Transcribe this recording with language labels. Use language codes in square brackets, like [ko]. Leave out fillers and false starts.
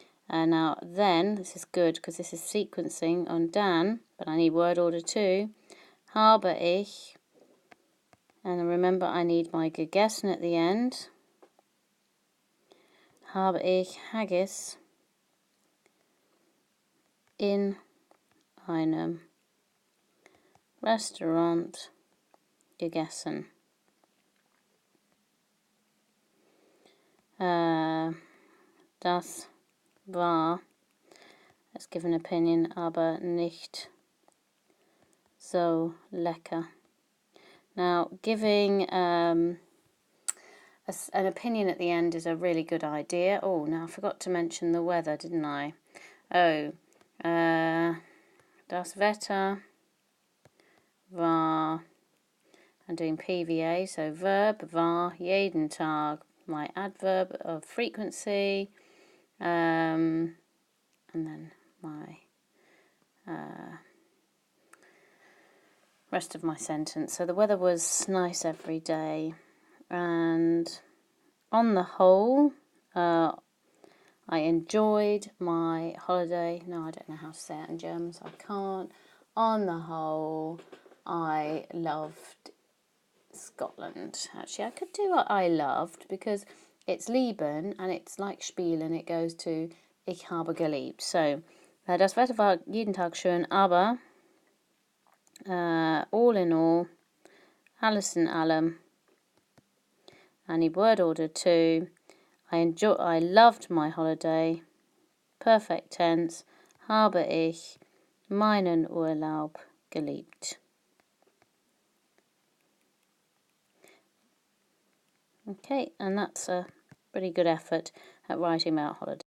[en] Now then, this is good because this is sequencing on Dan, but I need word order too. [de] Habe ich, [en] and remember I need my gegessen at the end. [de] Habe ich Haggis in einem Restaurant gegessen. Das war, [en] let's give an opinion, [de] aber nicht so lecker. [en] Now, giving an opinion at the end is a really good idea. Oh, now I forgot to mention the weather, didn't I? Oh, [de] das Wetter war, [en] I'm doing PVA, so verb [de] war jeden Tag, [en] my adverb of frequency, and then my rest of my sentence. So the weather was nice every day, and on the whole, I enjoyed my holiday. No, I don't know how to say it in German, so I can't. On the whole, I loved Scotland. Actually, I could do what I loved because it's lieben and it's like spielen. It goes to [de] ich habe geliebt. So, das Wetter war jeden Tag schön, aber [en] all in all, [de] alles in allem, [en] I need word order too. I loved my holiday. Perfect tense. [de] Habe ich meinen Urlaub geliebt. [en] Okay, and that's a pretty good effort at writing about holiday.